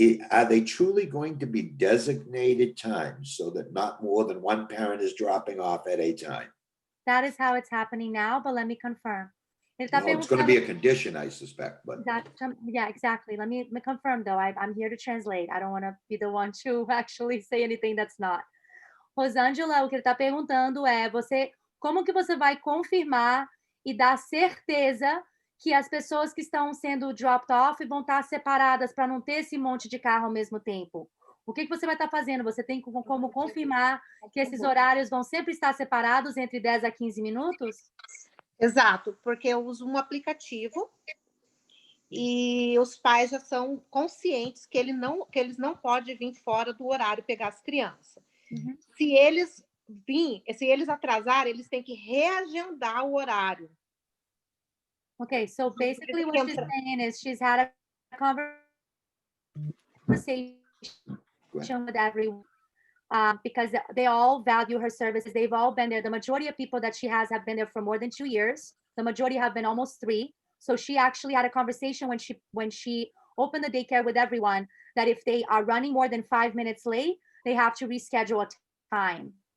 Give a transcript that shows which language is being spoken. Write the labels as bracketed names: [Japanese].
[English] Are they truly going to be designated times so that not more than one parent is dropping off at a time? That is how it's happening now, but let me confirm. [Portuguese] Ele tá [English] No, it's going to be a [Portuguese] perguntando- [English] condition, I suspect, but Yeah, exactly. Let me confirm though. I'm here to translate. I don't want to be the one to actually say anything that's not. [Portuguese] Rosângela, o que ele está perguntando é como que você vai confirmar e dar certeza que as pessoas que estão sendo [English] dropped off [Portuguese] vão estar separadas para não ter esse monte de carro ao mesmo tempo? O que você vai estar fazendo? Você tem como confirmar que esses horários vão sempre estar separados entre 10 a 15 minutos? Exato, porque eu uso um aplicativo e os pais já são conscientes que eles não podem vir fora do horário pegar as crianças. Uhum. Se eles atrasarem, eles têm que reagendar o horário. [English] Okay, so basically what she's saying is she's had a conversation with everyone because they all value her services. They've all been there. The majority of people that she has have been there for more than 2 years. The majority have been almost 3. So she actually had a conversation when she opened the daycare with everyone that if they are running more than 5 minutes late, they have to reschedule a time.